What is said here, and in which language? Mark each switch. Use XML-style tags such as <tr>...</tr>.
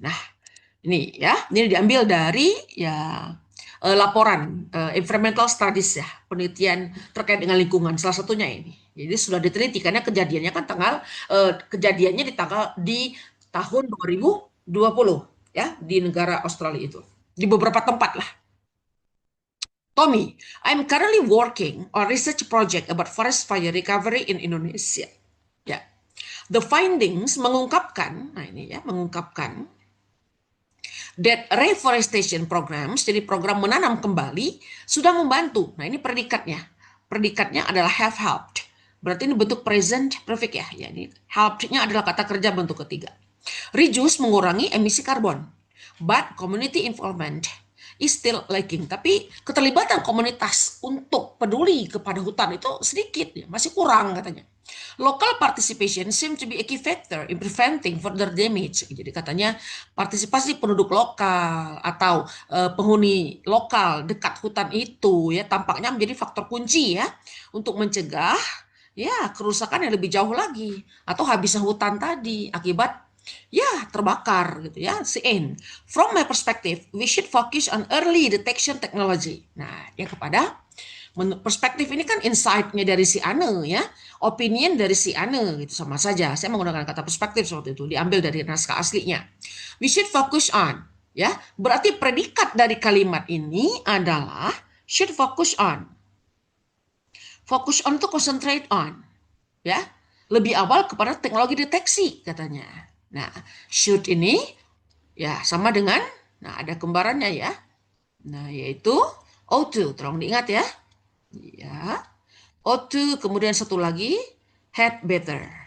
<id>Nah, ini ya, ini diambil dari ya laporan environmental studies ya, penelitian terkait dengan lingkungan. Salah satunya ini. Jadi sudah diteliti karena kejadiannya kan kejadiannya di tahun 2020 ya, di negara Australia itu. Di beberapa tempat lah.</id> <en>Tommy, I'm currently working on research project about forest fire recovery in Indonesia.</en> <id>Ya.</id> <en>The findings</en> <id>mengungkapkan, nah ini ya, mengungkapkan</id> <en>that reforestation programs,</en> <id>jadi program menanam kembali, sudah membantu. Nah, ini predikatnya. Predikatnya adalah have helped. Berarti ini bentuk present perfect ya. Ya, ini helped-nya adalah kata kerja bentuk ketiga. Reduce, mengurangi emisi karbon.</id> <en>But community involvement is still lacking.</en> <id>Tapi keterlibatan komunitas untuk peduli kepada hutan itu sedikit, ya, masih kurang katanya.</id> <en>Local participation seem to be a key factor in preventing further damage.</en> <id>Jadi katanya partisipasi penduduk lokal atau penghuni lokal dekat hutan itu ya tampaknya menjadi faktor kunci ya untuk mencegah ya kerusakan yang lebih jauh lagi atau habisnya hutan tadi akibat ya terbakar gitu ya.</id> <en>From my perspective, we should focus on early detection technology.</en> <id>Nah, yang kepada perspektif ini kan insight-nya dari si Ane ya, opinion dari si Ane gitu sama saja. Saya menggunakan kata perspektif seperti itu, diambil dari naskah aslinya.</id> <en>We should focus on</en> <id>ya, berarti predikat dari kalimat ini adalah should focus on. Focus on itu concentrate on ya. Lebih awal kepada teknologi deteksi katanya. Nah, should ini ya sama dengan nah ada kembarannya ya. Nah, yaitu O2, tolong diingat ya. Ya. O2, kemudian satu lagi had better.</id>